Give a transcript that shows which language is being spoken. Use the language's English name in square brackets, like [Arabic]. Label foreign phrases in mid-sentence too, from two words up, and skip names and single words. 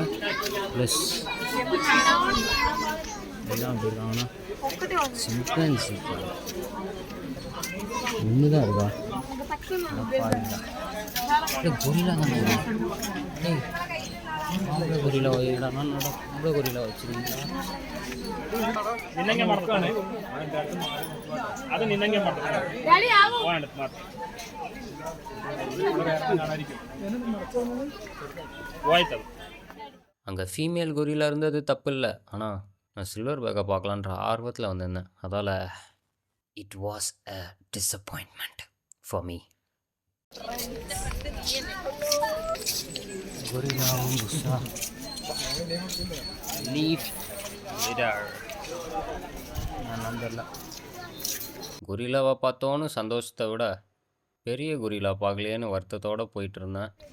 [Tamil] ப்ளஸ் எல்லாம் எப்படி இருக்காங்கன்னா சிம்பன்சி ஒன்று தான் இருக்கா. கொரில்லா தானே. கொரில்லா இடம் கொரில்லா வச்சுருக்கீங்களா? [Kannada] ನಿನ್ನಂಗೆ ಮಾಡ್ತಾನೆ ಅದು ನಿನ್ನಂಗೆ ಮಾಡ್ತಾನೆ ಹೋಯ್ತದು. [Tamil] அங்கே ஃபீமேல் கொரில்லா இருந்தது தப்பு இல்லை, ஆனால் நான் [English] silver back [Tamil] பார்க்கலான்ற ஆர்வத்தில் வந்திருந்தேன். அதால் [English] it was a disappointment for me. [Tamil] கொரில்லாவும் புஷா லீஃப் நான் நம்பல. கொரில்லாவை பார்த்தோன்னு சந்தோஷத்தை விட பெரிய கொரில்லா பார்க்கலையேன்னு வருத்தத்தோடு போயிட்டு இருந்தேன்.